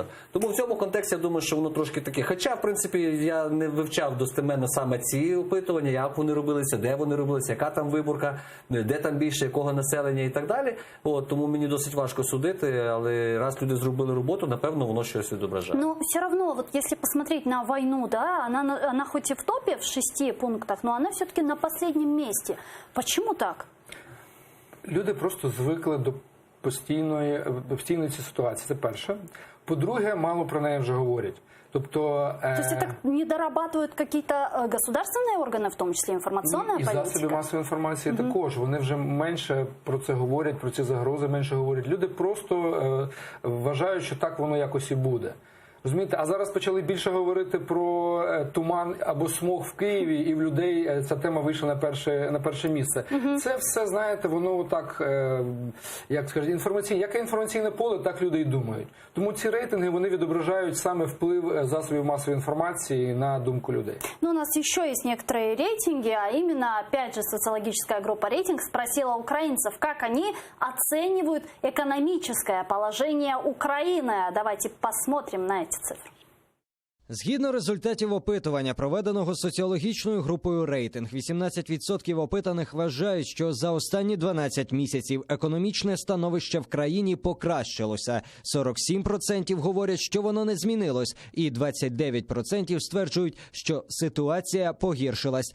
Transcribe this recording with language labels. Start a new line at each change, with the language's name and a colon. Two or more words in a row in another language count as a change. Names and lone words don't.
Ukrainian: Тому в цьому контексті я думаю, що воно трошки таке. Хоча, в принципі, я не вивчав достеменно саме ці опитування, як вони робилися, де вони робилися, яка там виборка, де там більше, якого населення і так далі. Тому мені досить важко судити, але раз люди зробили роботу, напевно, воно щось відображає.
Russian: Все равно,
Ukrainian: якщо посмотреть на війну, вона хоч і в топі в 6 пунктах,
Russian: но она все-таки на последнем месте. Почему так?
Ukrainian: Люди просто звикли до постійної цієї ситуації. Це перше. По-друге, мало про неї вже говорять. Тобто
Russian: это не дорабатывают какие-то государственные органы,
Ukrainian: в тому числі інформаційна політика? І засоби масової інформації також. Вони вже менше про це говорять, про ці загрози менше говорять. Люди просто вважають, що так воно якось і буде. Розумієте, а зараз почали більше говорити про туман або смог в Києві, і в людей ця тема вийшла на перше місце. Це все, знаєте, воно так, як скажуть, яке інформаційне поле, так люди і думають. Тому ці рейтинги, вони відображають саме вплив засобів масової інформації на думку людей.
Russian: У нас еще есть некоторые рейтинги, а именно, опять же, социологическая группа «Рейтинг» спросила украинцев, как они оценивают экономическое положение Украины. Давайте посмотрим на эти цифры.
Ukrainian: Згідно результатів опитування, проведеного соціологічною групою «Рейтинг», 18% опитаних вважають, що за останні 12 місяців економічне становище в країні покращилося. 47% говорять, що воно не змінилось, і 29% стверджують, що ситуація погіршилась.